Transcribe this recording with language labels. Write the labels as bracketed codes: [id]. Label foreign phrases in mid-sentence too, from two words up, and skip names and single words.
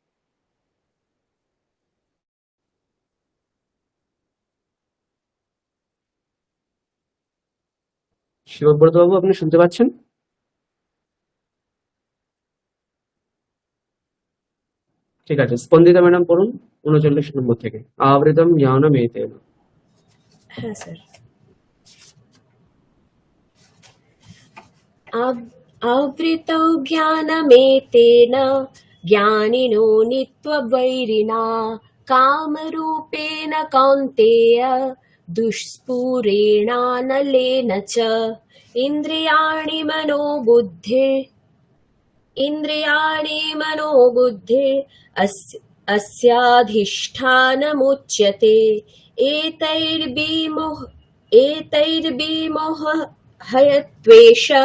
[bn] শিবব্রত বাবু, আপনি শুনতে পাচ্ছেন? ঠিক আছে, স্পন্দিতা ম্যাডাম পড়ুন 39 নম্বর থেকে। [sa] आवृतम ज्ञानम एतेन। [bn] হ্যাঁ স্যার। [sa] आवृतौ ज्ञानमेतेन ज्ञानिनो नित्यवैरिणा कामरूपेण कौन्तेय दुष्स्फुरेणानलेन च इन्द्रियाणि मनोबुद्धिर् अस्याधिष्ठानमुच्यते एतैर्विमोहयत्वेष